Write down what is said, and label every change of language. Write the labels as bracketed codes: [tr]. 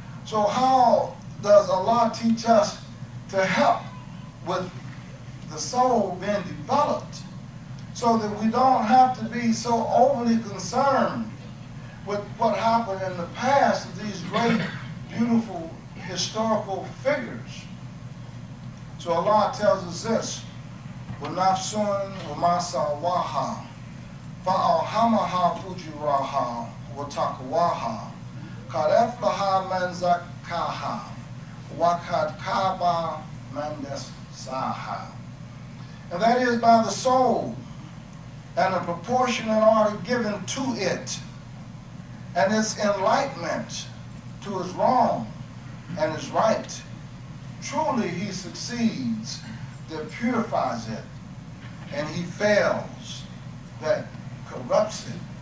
[en] So how does Allah teach us to help with the soul being developed so that we don't have to be so overly concerned with what happened in the past of these great, beautiful, historical figures? So Allah tells us this, [ar] وَنَفْسٌ وَمَا سَوَّاهَا فَأَلْهَمَهَا فُجُورَهَا وَتَقْوَاهَا قَدْ أَفْلَحَ مَنْ زَكَّاهَا وَقَدْ خَابَ مَنْ دَسَّاهَا. [en] And that is by the soul and the proportionate order given to it and its enlightenment to its wrong and its right. Truly he succeeds that purifies it, and he fails that corrupts it.